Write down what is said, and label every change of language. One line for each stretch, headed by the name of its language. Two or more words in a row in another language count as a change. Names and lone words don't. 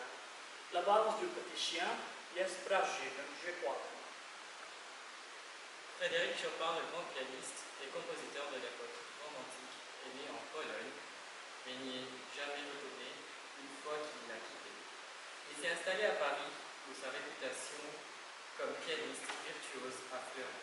French: La balance du petit chien
Polish: jest prawdziwym przykładem.
French: Frédéric Chopin, le grand pianiste et compositeur de l'époque romantique, est né en Pologne, mais n'y est jamais retourné une fois qu'il l'a quitté. s'est installé à Paris, où sa réputation comme pianiste virtuose a fleuri.